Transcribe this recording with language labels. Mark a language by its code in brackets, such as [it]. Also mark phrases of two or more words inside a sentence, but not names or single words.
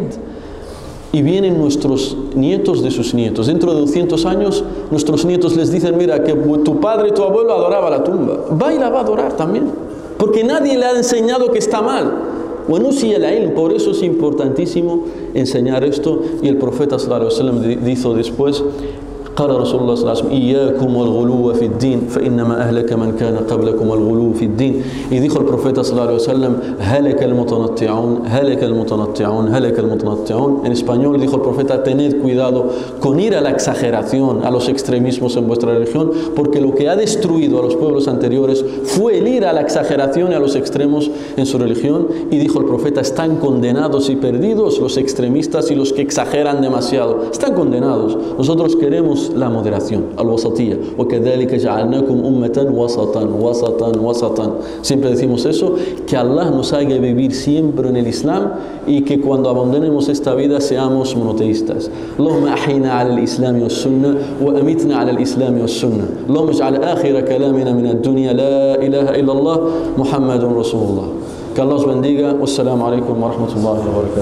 [es] Y vienen nuestros nietos de sus nietos. Dentro de 200 años, nuestros nietos les dicen, mira, que tu padre y tu abuelo adoraba la tumba. Va y la va a adorar también. Porque nadie le ha enseñado que está mal. Por eso es importantísimo enseñar esto. Y el profeta [ar] صلى الله عليه وسلم [es] dijo después, [ar] قال رسول الله صلى الله عليه وسلم إياكم والغلو في الدين فإنما أهلك من كان قبلكم الغلو في الدين. [es] Y dijo el profeta [ar] صلى الله عليه وسلم هلك المتنطعون هلك المتنطعون هلك المتنطعون. [es] En español dijo el profeta, tened cuidado con ir a la exageración, a los extremismos en vuestra religión, porque lo que ha destruido a los pueblos anteriores fue el ir a la exageración y a los extremos en su religión. Y dijo el profeta, están condenados y perdidos los extremistas y los que exageran demasiado, están condenados. Nosotros queremos la moderación, al-wasatiyya. [ar] وَكَذَلِكَ جَعَلْنَاكُمْ أُمَّةً وَسَطًا. [es] Siempre decimos eso, que Allah nos haga vivir siempre en el Islam y que cuando abandonemos esta vida seamos monoteístas. [ar] اللهم أحينا على الإسلام والسنة وأمتنا على الإسلام والسنة. اللهم اجعل آخر كلامنا من الدنيا لا إله إلا الله محمد رسول الله. [es] Que Allah os bendiga. [ar] والسلام عليكم ورحمة الله وبركاته.